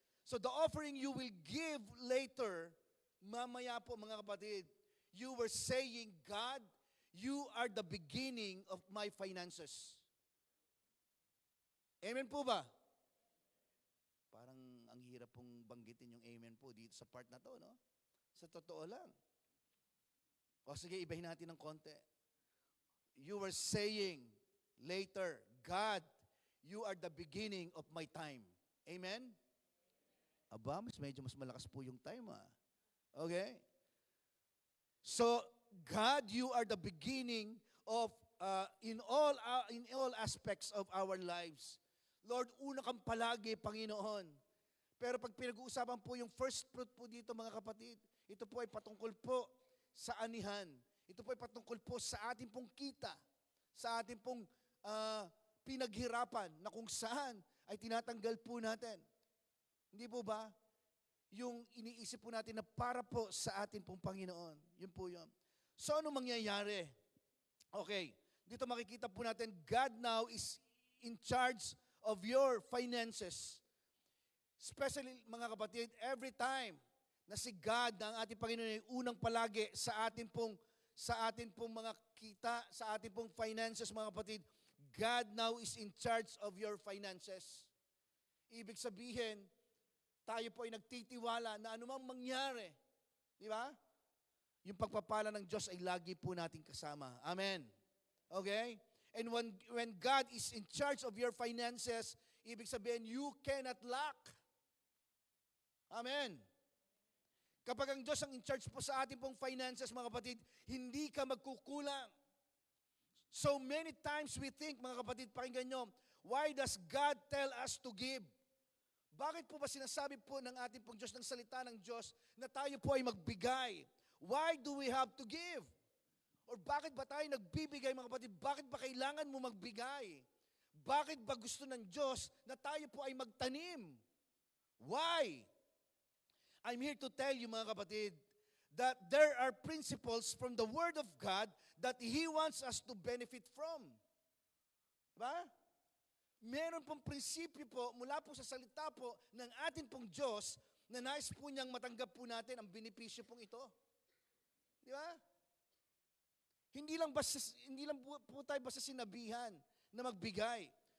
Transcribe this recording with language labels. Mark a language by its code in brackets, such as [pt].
[en] So the offering you will give later, [tl] mamaya po mga kapatid, [en] you were saying, God, you are the beginning of my finances. [tl] Amen po ba? Parang ang hirap pong banggitin yung amen po dito sa part na to, no? Sa totoo lang. O sige, ibahin natin ng konti. [en] You were saying later, God, you are the beginning of my time. Amen? [tl] Aba, medyo mas malakas po yung time, ah. Okay? [en] So, God, you are the beginning of, in all aspects of our lives. [tl] Lord, una kang palagi, Panginoon. Pero pag pinag-uusapan po yung first fruit po dito, mga kapatid, ito po ay patungkol po sa anihan. Ito po ay patungkol po sa ating pong kita, sa ating pong pinaghirapan na kung saan ay tinatanggal po natin. Hindi po ba? Yung iniisip po natin na para po sa atin pong Panginoon. Yun po yun. So, ano mangyayari? Okay. Dito makikita po natin, [en] God now is in charge of your finances. [tl] Especially, mga kapatid, every time na si God, ang ating Panginoon, ay unang palagi sa ating pong mga kita, sa ating pong finances, mga kapatid, [en] God now is in charge of your finances. [tl] Ibig sabihin, tayo po ay nagtitiwala na anumang mangyari. Di ba? Yung pagpapala ng Diyos ay lagi po nating kasama. Amen. Okay? [en] And when God is in charge of your finances, [tl] ibig sabihin, [en] you cannot lack. [tl] Amen. Kapag ang Diyos ang in charge po sa ating pong finances, mga kapatid, hindi ka magkukulang. [en] So many times we think, [tl] mga kapatid, pakinggan nyo, [en] why does God tell us to give? [tl] Bakit po ba sinasabi po ng ating pong Diyos, ng salita ng Diyos, na tayo po ay magbigay? [en] Why do we have to give? Or [tl] bakit ba tayo nagbibigay, mga kapatid? Bakit ba kailangan mo magbigay? Bakit ba gusto ng Diyos na tayo po ay magtanim? [en] Why? I'm here to tell you, [tl] mga kapatid, [en] that there are principles from the Word of God that He wants us to benefit from. [tl] Diba? Meron pong prinsipyo po, mula po sa salita po ng atin pong Diyos, na nais po niyang matanggap po natin ang benepisyo pong ito. Di ba? Hindi lang po tayo basta sinabihan na magbigay.